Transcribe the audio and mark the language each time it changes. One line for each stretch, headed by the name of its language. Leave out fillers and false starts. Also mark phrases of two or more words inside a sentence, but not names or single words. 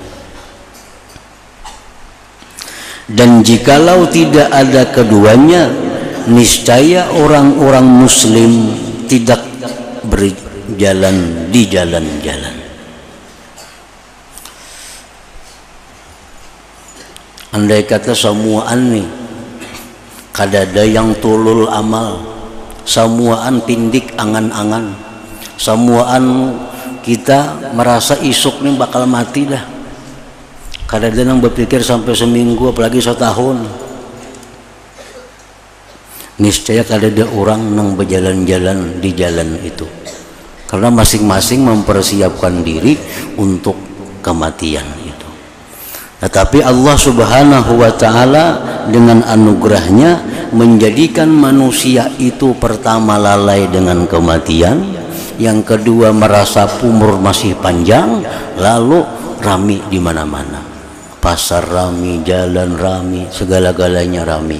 Indonesian: Dan jikalau tidak ada keduanya, niscaya orang-orang muslim tidak berjalan di jalan-jalan.
Banjar: Andai kata semuaan nih kadada yang
Arabic: طول الأمل,
Banjar: semuaan pindik angan-angan, semuaan kita merasa isuk nih bakal mati dah, kadada yang berpikir sampai seminggu apalagi setahun, niscaya kadada orang nang berjalan-jalan di jalan itu, karena masing-masing mempersiapkan diri untuk kematian itu.
Indonesian: Tetapi Allah
Arabic: سبحانه وتعالى
Indonesian: dengan anugerahnya menjadikan manusia itu pertama lalai dengan kematian, yang kedua merasa umur masih panjang, lalu rami di mana-mana, pasar rami, jalan rami, segala-galanya rami.